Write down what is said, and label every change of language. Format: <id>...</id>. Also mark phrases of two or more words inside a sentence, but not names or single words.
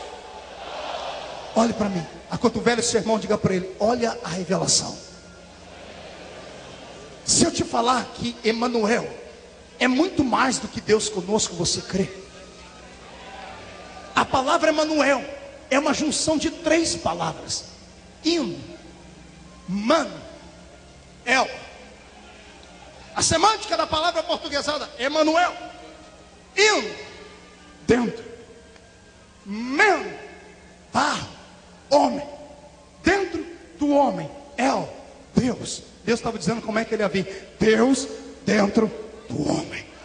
<pt>Olhe para mim, acotovele seu irmão, diga para ele: olha a revelação. Se eu te falar que Emanuel é muito mais do que Deus conosco, você crê? A palavra Emanuel é uma junção de 3 palavras: in, man, el. A semântica da palavra portuguesada: Emanuel, in, dentro, man, barro, homem, dentro do homem, El, Deus. Deus estava dizendo como é que ele ia vir: Deus dentro do homem.</pt>